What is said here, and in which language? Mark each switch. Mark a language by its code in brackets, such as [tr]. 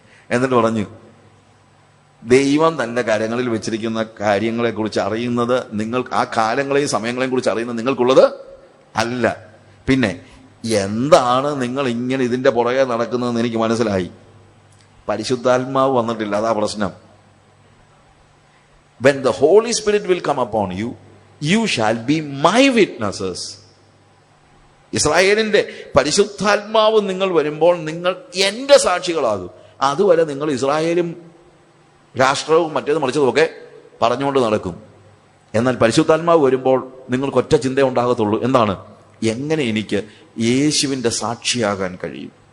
[ml] എന്നിട്ട് പറഞ്ഞു, ദൈവം തന്റെ കരങ്ങളിൽ വെച്ചിരിക്കുന്ന കാര്യങ്ങളെ കുറിച്ച് അറിയുന്നത് ആ കാലങ്ങളെയും സമയങ്ങളെയും കുറിച്ച് അറിയുന്നത് നിങ്ങൾക്കുള്ളത് അല്ല. പിന്നെ എന്താണ് നിങ്ങൾ ഇങ്ങനെ ഇതിന്റെ പുറകെ നടക്കുന്നതെന്ന് എനിക്ക് മനസ്സിലായി. പരിശുദ്ധാത്മാവ് വന്നിട്ടില്ല, അതാ പ്രശ്നം. [en] When the Holy Spirit will come upon you, you shall be my witnesses. [ml] ഇസ്രായേലിന്റെ പരിശുദ്ധാത്മാവ് നിങ്ങൾ വരുമ്പോൾ നിങ്ങൾ എന്റെ സാക്ഷികളാകും. അതുവരെ നിങ്ങൾ ഇസ്രായേലും രാഷ്ട്രവും മറ്റേതും മറിച്ചതും ഒക്കെ പറഞ്ഞുകൊണ്ട് നടക്കും. എന്നാൽ പരിശുദ്ധാത്മാവ് വരുമ്പോൾ നിങ്ങൾക്ക് ഒറ്റ ചിന്ത ഉണ്ടാകത്തുള്ളൂ. എന്താണ്? എങ്ങനെ എനിക്ക് യേശുവിന്റെ സാക്ഷിയാകാൻ കഴിയും?